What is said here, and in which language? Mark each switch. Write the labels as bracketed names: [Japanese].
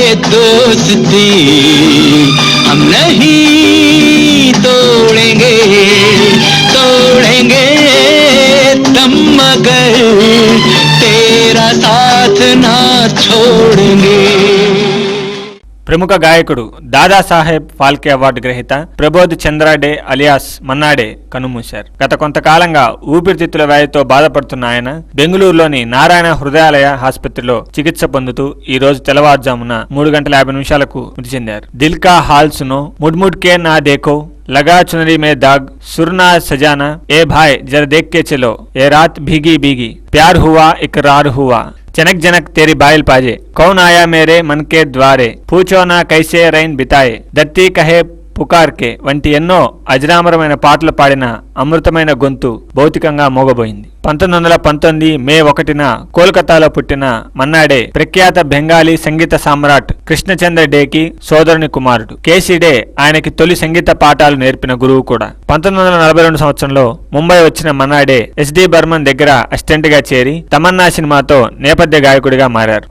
[Hindi] दोस्ती हम नहीं तोड़ेंगे, तोड़ेंगे तम मगर तेरा साथ ना छोड़ेंगे. [Telugu] ప్రముఖ గాయకుడు దాదాసాహెబ్ ఫాల్కే అవార్డు గ్రహీత ప్రబోధ్ చంద్ర డే అలియాస్ మన్నాడే కన్నుమూశారు. గత కొంతకాలంగా ఊపిరితిత్తుల వ్యాధితో బాధపడుతున్న ఆయన బెంగళూరులోని నారాయణ హృదయాలయ ఆసుపత్రిలో చికిత్స పొందుతూ ఈ రోజు తెల్లవారుజామున 3 గంటల 50 నిమిషాలకు మృతి చెందారు. [Hindi] దిల్ కా హాల్ సునో, ముడ్ ముడ్ కే నా దేఖో, लगा चुनरी में दाग, सुरना सजाना, ए भाई जरा देख के चलो, ये रात भीगी भीगी, प्यार हुआ इकरार हुआ, जनक जनक तेरी बाइल पाजे, कौन आया मेरे मन के द्वारे, पूछो ना कैसे रैन बिताए, दत्ती कहे పుకార్కే [Telugu] వంటి ఎన్నో అజరామరమైన పాటలు పాడిన అమృతమైన గొంతు భౌతికంగా మోగబోయింది. 1919 మే 1న కోల్కతాలో పుట్టిన మన్నాడే ప్రఖ్యాత బెంగాలీ సంగీత సామ్రాట్ కృష్ణచంద్ర డేకి సోదరుని కుమారుడు. కేసీ డే ఆయనకి తొలి సంగీత పాఠాలు నేర్పిన గురువు కూడా. 1942 సంవత్సరంలో ముంబై వచ్చిన మన్నాడే ఎస్డి బర్మన్ దగ్గర అసిస్టెంట్ గా చేరి తమన్నా సినిమాతో నేపథ్య గాయకుడిగా మారారు.